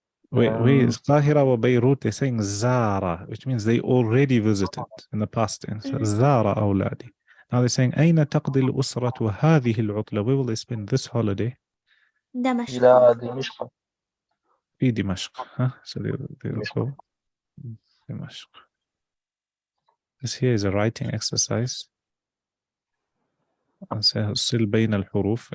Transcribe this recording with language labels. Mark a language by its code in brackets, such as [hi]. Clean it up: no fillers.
[en] Where is Qahira or Beirut? They're saying Zara, which means they already visited in the past tense. [ar] Zara أولادي. [en] Now they're saying [ar] أين تقضي الأسرة هذه العطلة? [en] Where will they spend this holiday? [ar] دمشق. إلى دمشق. في دمشق. [en] So they'll go دمشق. This here is a writing exercise. [ar] سل بين الحروف.